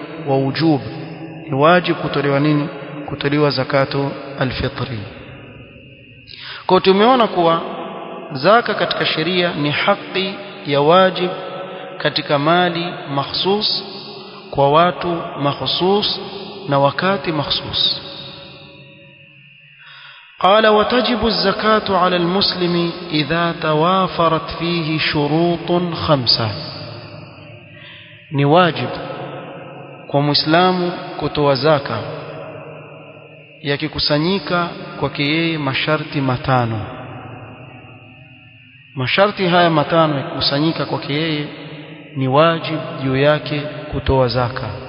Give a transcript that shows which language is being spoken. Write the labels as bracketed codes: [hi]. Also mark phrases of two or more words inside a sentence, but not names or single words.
[ar] ووجوب, [sw] ni wajibu kutolewa nini? Kutolewa [ar] زكاة الفطر. [sw] Kwa tumeona kuwa zaka katika sheria ni haki ya wajib katika mali makhsus kwa watu makhsus na wakati makhsus. [ar] قال وتجب الزكاة على المسلم إذا توافرت فيه شروط 5. [sw] ni wajib kwa muislamu kutoa zaka yakikusanyika kwake yeye masharti 5. masharti haya 5 yakikusanyika kwake yeye ni wajib juu yake kutoa zaka.